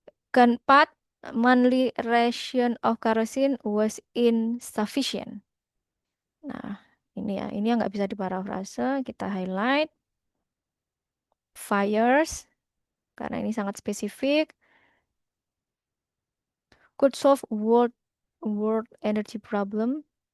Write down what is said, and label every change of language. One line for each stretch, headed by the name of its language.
English: Keempat, monthly ration of kerosene was insufficient.
Indonesian: Nah, ini ya, ini yang nggak bisa diparafrase. Kita highlight fires karena ini sangat spesifik.
English: Could solve world energy problem.